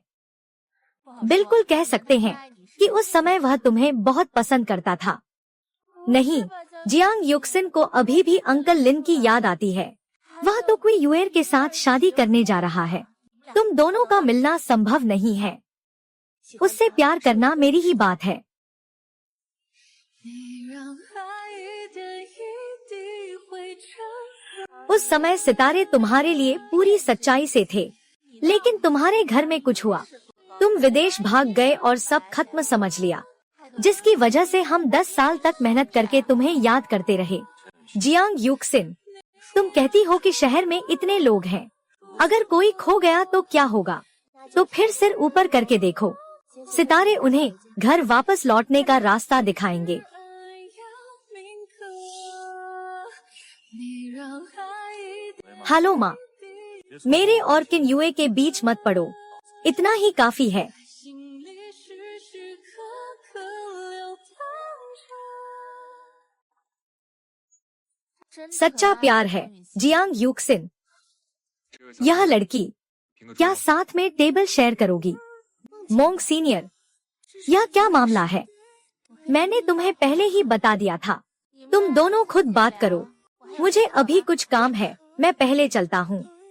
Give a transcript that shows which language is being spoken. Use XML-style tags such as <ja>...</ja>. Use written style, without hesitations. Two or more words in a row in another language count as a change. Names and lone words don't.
<hi>बिल्कुल कह सकते हैं कि उस समय वह तुम्हें बहुत पसंद करता था। नहीं, जियांग युक्सिन को अभी भी अंकल लिन की याद आती है। वह तो कोई युएर के साथ शादी करने जा रहा है। तुम दोनों का मिलना संभव नहीं है। उससे प्यार करना मेरी ही बात है।</hi> <zh>你让爱一点一滴会沉。</zh> <hi>उस समय सितारे तुम्हारे लिए पूरी सच्चाई से थे, लेकिन तुम्हारे घर में कुछ हुआ। तुम विदेश भाग गए और सब खत्म समझ लिया, जिसकी वजह से हम 10 साल तक मेहनत करके तुम्हें याद करते रहे। जियांग यूक्सिन, तुम कहती हो कि शहर में इतने लोग हैं, अगर कोई खो गया तो क्या होगा? तो फिर सिर ऊपर करके देखो, सितारे उन्हें घर वापस लौटने का रास्ता दिखाएंगे।</hi> <zh>爱要铭刻，你让爱一点</zh> <hi>हेलो माँ, मेरे और किन युए के बीच मत पड़ो, इतना ही काफी है।</hi> <zh>心里时时刻刻流淌着。</zh> <hi>सच्चा प्यार है जियांग यूक्सिन। यह लड़की, क्या साथ में</hi> <en>table share</en> <hi>करोगी? मोंग सीनियर, यह क्या मामला है? मैंने तुम्हें पहले ही बता दिया था, तुम दोनों खुद बात करो। मुझे अभी कुछ काम है, मैं पहले चलता हूँ।</hi>